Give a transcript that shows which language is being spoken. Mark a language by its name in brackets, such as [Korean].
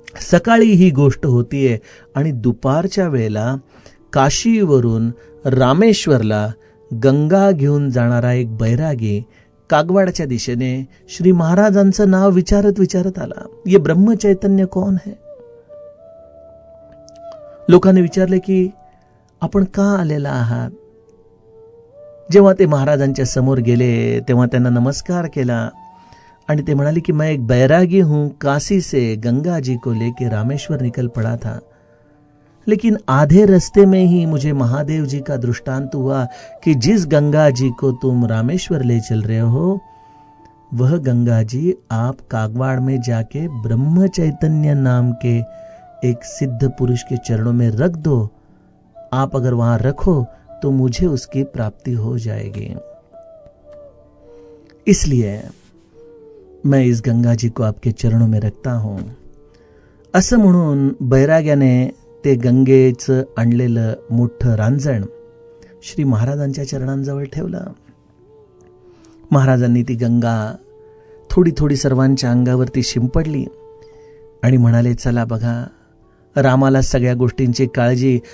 [Marathi] सकाळी ही गोष्ट होतीये आणि दुपारच्या वेळेला काशीवरून रामेश्वरला गंगा घेऊन जाणारा एक बैरागी कागवाडच्या दिशेने श्री महाराजांचं नाव विचारत विचारत आला. [Hindi] ये ब्रह्म चैतन्य कौन है? [Marathi] लोकांनी विचारले की आपण का आलेला आहात? जेव्हा ते महाराजांच्या समोर गेले तेव्हा त्यांना नमस्कार केला आणि ते म्हणाले [Hindi] कि मैं एक बैरागी हूं, काशी से गंगा जी को लेके रामेश्वर निकल पड़ा था, लेकिन आधे रास्ते में ही मुझे महादेव जी का दृष्टांत हुआ कि जिस गंगा जी को तुम रामेश्वर ले चल रहे हो वह गंगा जी आप कागवाड़ में जाके ब्रह्म चैतन्य नाम के एक सिद्ध पुरुष के चरणों में रख दो. आप अगर वहां रखो तो मुझे उसकी प्राप्ति हो जाएगी. इसलिए मैं इस गंगा जी को आपके चरणों में रखता हूं. [Marathi] असं म्हणून बैराग्याने ते गंगेचं आणलेलं मोठं रांजण श्री महाराजांच्या चरणांजवळ ठेवलं. महाराजांनी ती गंगा थोडी थोडी सर्वांच्या अंगावरती शिंपडली आणि म्हणाले, चला बघा, रामाला सगळ्या गोष्टींची काळजी.